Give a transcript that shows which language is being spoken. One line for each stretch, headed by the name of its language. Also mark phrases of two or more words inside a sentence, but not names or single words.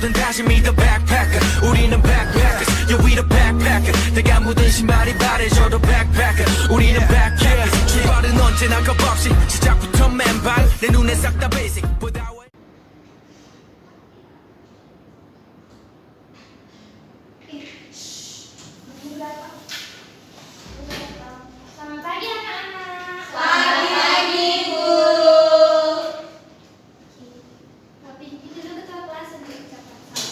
Korean: 다시
English: meet the backpacker
Korean: 우리는
English: backpackers yeah we the backpacker
Korean: 내가 묻은 신발이 바래져도 backpacker 우리는 backpackers 출발은 언제나 겁없이 시작부터 맨발 내 눈에 싹 다 basic
Indonesian: Selamat pagi anak-anak. Selamat pagi, Bu. Pintu dulu ketua kelas untuk ucapan salam.